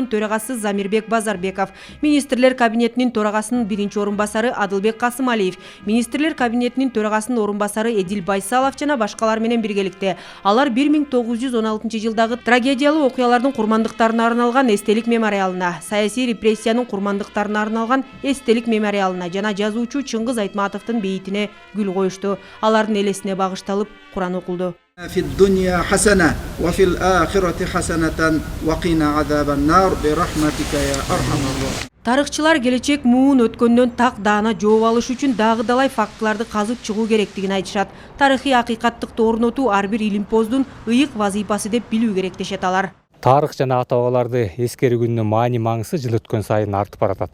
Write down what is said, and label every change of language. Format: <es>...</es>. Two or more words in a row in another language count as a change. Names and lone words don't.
<ky>төрагасы Замирбек Базарбеков, Министрлер кабинетинин төрагасынын биринчи орун басары Адылбек Касымалиев, Министрлер кабинетинин төрагасынын орун басары Эдил Байсалов жана башкалар менен биргеликте алар 1916 жылдагы трагедиялуу окуялардын курмандыктарына арналган эстелик мемориалына, саясий репрессиянын курмандыктарына арналган эстелик мемориалына жана жазуучу Чыңгыз Айтматовдун бейитине гүл коюшту. Алардын элесине багышталып Куран окулду.</ky> <ar>في الدنيا حسنة وفي الآخرة حسنة وقنا عذاب النار برحمتك يا أرحم الراحمين.</ar> <ky>Тарыхчылар келечек муун өткөндөн так даана жооп алыш үчүн дагы далай фактыларды казып чыгуу керектигин айтышат. Тарыхый акыйкаттыкты орнотуу ар бир илимпоздун ыйык вазыйпасы деп билүү керек дешет алар. Тарых жана ата бабаларды эскерүү күнүнүн маани маңызы жыл өткөн сайын артып баратат.</ky>